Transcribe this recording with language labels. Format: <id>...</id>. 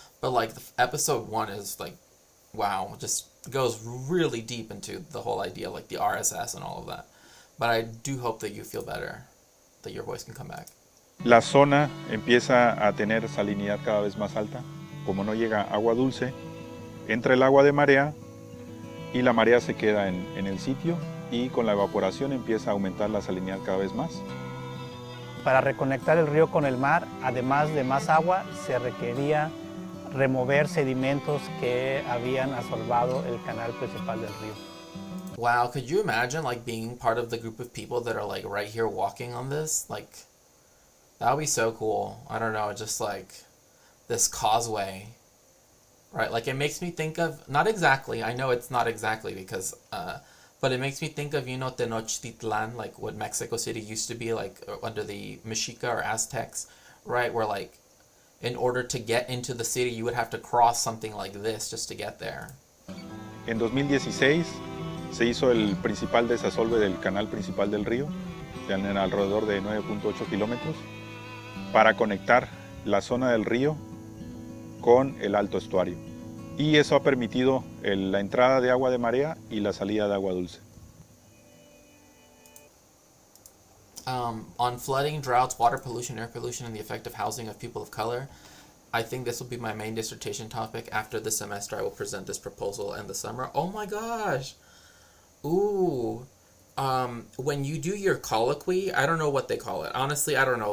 <en>But like episode 1 is like, wow, just goes really deep into the whole idea, like the RSS and all of that. But I do hope that you feel better, that your voice can come back.</en> <es>La zona empieza a tener salinidad cada vez más alta. Como no llega agua dulce, entra el agua de marea y la marea se queda en el sitio y con la evaporación empieza a aumentar la salinidad cada vez más. Para reconectar el río con el mar, además de más agua, se requería remover sedimentos que habían asolvado el canal principal del río.</es> <en>Wow, could you imagine like being part of the group of people that are like right here walking on this? Like, that would be so cool. I don't know, just like this causeway, right? Like it makes me think of, not exactly, I know it's not exactly because, but it makes me think of, you know, Tenochtitlan, like what Mexico City used to be like under the Mexica or Aztecs, right? Where like, in order to get into the city, you would have to cross something like this just to get there.</en> <es>En 2016 se hizo el principal desasolve del canal principal del río, en alrededor de 9.8 kilómetros, para conectar la zona del río con el alto estuario. Y eso ha permitido la entrada de agua de marea y la salida de agua dulce.</es> <en>On flooding, droughts, water pollution, air pollution, and the effect of housing of people of color, I think this will be my main dissertation topic. After the semester, I will present this proposal in the summer. Oh my gosh! Ooh. When you do your colloquy, I don't know what they call it. Honestly, I don't know.</en>